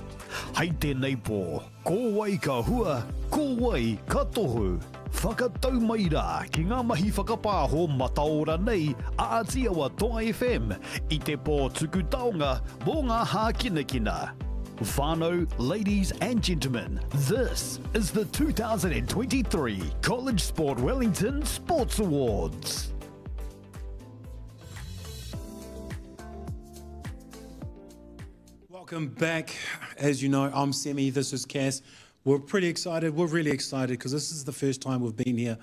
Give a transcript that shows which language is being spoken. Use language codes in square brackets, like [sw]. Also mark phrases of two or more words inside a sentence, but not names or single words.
[mi] Hei tēnei pō, ko wai ka hua, ko wai ka tohu. Whakatau mai rā ki ngā mahi whakapāho mataora nei a Aotearoa Toa FM i te pō tuku taonga mō ngā hākinakina. Whānau, [en] ladies and gentlemen, this is the 2023 College Sport Wellington Sports Awards. Welcome back. As you know, I'm Semi, this is Cass. We're pretty excited, we're really excited because this is the first time we've been here.